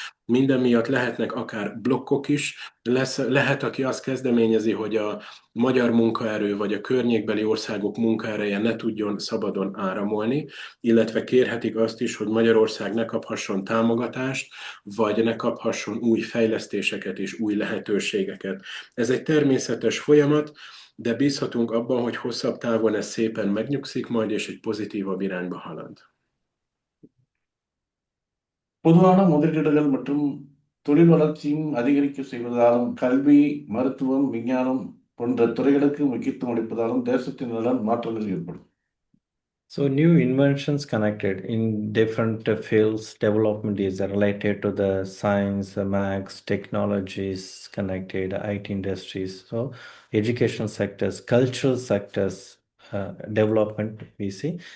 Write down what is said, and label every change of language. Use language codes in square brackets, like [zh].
[hu] Minden miatt lehetnek akár blokkok is, lehet, aki azt kezdeményezi, hogy a magyar munkaerő vagy a környékbeli országok munkaereje ne tudjon szabadon áramolni, illetve kérhetik azt is, hogy Magyarország ne kaphasson támogatást, vagy ne kaphasson új fejlesztéseket és új lehetőségeket. Ez egy természetes folyamat, de bízhatunk abban, hogy hosszabb távon ez szépen megnyugszik majd, és egy pozitívabb irányba halad. [ta] பொதுவான முதலீடுகள் மற்றும் தொழில் வளர்ச்சியும் அதிகரிக்க செய்வதாலும் கல்வி, மருத்துவம், விஞ்ஞானம் போன்ற துறைகளுக்கு முக்கியத்துவம் அளிப்பதாலும் தேசத்தின் நலன் மாற்றங்கள் ஏற்படும். [en] So new inventions connected in different fields, development is related to the science, maths, technologies connected, IT industries. So education sectors, cultural sectors, development we see.